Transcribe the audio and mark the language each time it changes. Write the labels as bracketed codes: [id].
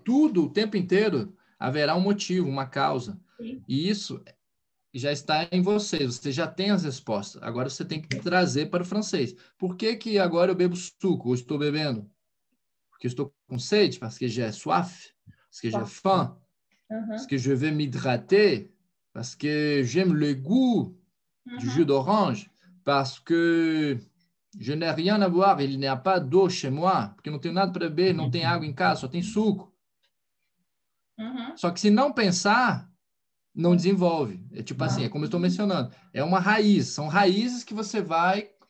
[pt] Tudo, o tempo inteiro, haverá um motivo, uma causa. Sim. E isso já está em vocês. Você já tem as respostas. Agora você tem que trazer para o francês. Por que que agora eu bebo suco? Ou estou bebendo? Porque eu estou com sede? [fr] Parce que j'ai soif? Parce que j'ai faim? Parce que je vais m'hydrater? Parce que j'aime le goût du jus d'orange? Parce que je n'ai rien à boire, il n'y a pas d'eau chez moi, [pt] porque não tenho nada para beber, não tem água em casa, só tem suco. Só que se não pensar, não desenvolve. É tipo assim, é como eu estou mencionando, é uma raiz, são raízes que você vai...